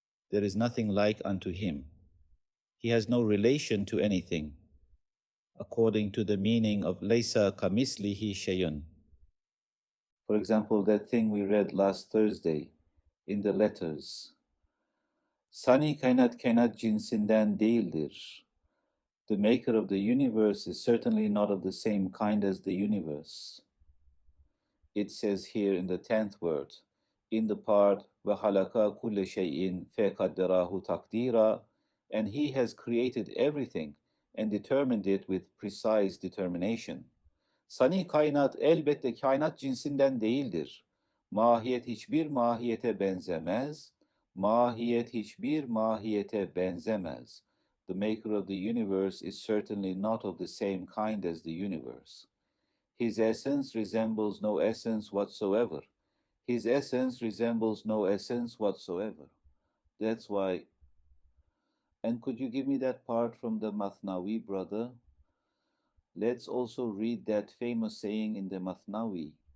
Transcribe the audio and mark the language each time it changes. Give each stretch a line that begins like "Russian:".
English: There is nothing like unto him. He has no relation to anything, according to the meaning of
Arabic: Laysa kamislihi shayun.
English: For example, that thing we read last Thursday in the letters.
Turkish: Sani kainat kainat cinsinden değildir.
English: The maker of the universe is certainly not of the same kind as the universe. It says here in the 10th word, in the part
Arabic: وَخَلَقَ كُلَّ شَيْءٍ فَقَدَّرَهُ تَقْدِيرًا,
English: and he has created everything and determined it with precise determination.
Turkish: Sani kainat elbette kainat cinsinden değildir. Mahiyet hiçbir mahiyete benzemez. Mahiyet hiçbir mahiyete benzemez.
English: The maker of the universe is certainly not of the same kind as the universe. His essence resembles no essence whatsoever. His essence resembles no essence whatsoever. That's why. And could you give me that part from the Mathnawi, brother? Let's also read that famous saying in the Mathnawi.